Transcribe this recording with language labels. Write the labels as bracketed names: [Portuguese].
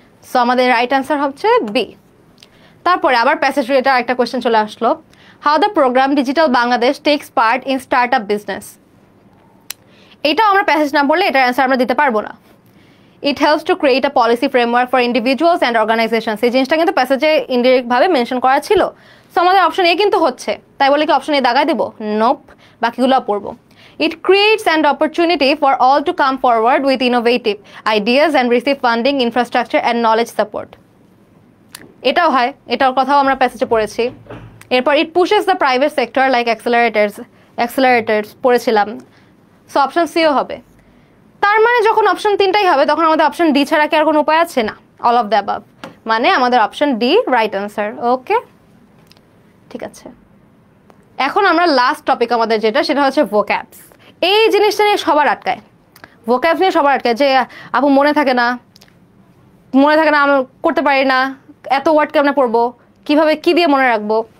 [Bangla] So আমাদের right answer হচ্ছে B. তারপরে আবার প্যাসেজ রিলেটেড একটা কোয়েশ্চেন চলে আসলো, [English] How the program digital Bangladesh takes part in start up business. [Bangla] এটাও আমরা প্যাসেজ না পড়লে এটার অ্যান্সার আমরা দিতে পারবো না। [English] It helps to create a policy framework for individuals and organisations. [Bangla] এই জিনিসটা কিন্তু প্যাসেজে ইনডিরেক্ট ভাবে মেনশন করা ছিল। সো আমাদের অপশন এ কিন্তু হচ্ছে, তাই বলে কি অপশন এ দাগায় দিব? নোপ, বাকিগুলো পড়বো। [English] It creates an opportunity for all to come forward with innovative ideas and receive funding, infrastructure and knowledge support. [Bangla] এটাও হয়, এটার কথাও আমরা প্যাসেজে পড়েছি। এরপর [English] it pushes the private sector like accelerators [Bangla] পড়েছিলাম। সো অপশন সিও হবে। তার মানে যখন অপশন 3টাই হবে তখন আমাদের অপশন ডি ছাড়া কি আর কোনো উপায় আছে? না, [English] All of the above. [Bangla] মানে আমাদের অপশন ডি রাইট অ্যান্সার। ওকে, ঠিক আছে। এখন আমরা লাস্ট টপিক আমাদের যেটা, সেটা হচ্ছে ভোক্যাবস। এই জিনিসটা নিয়ে সবার আটকায়, ভোক্যাবস নিয়ে সবার আটকায় যে আপু মনে থাকে না, আমি করতে পারি না, এত ওয়ার্ড কেমনে পড়বো, কিভাবে কি দিয়ে মনে রাখবো।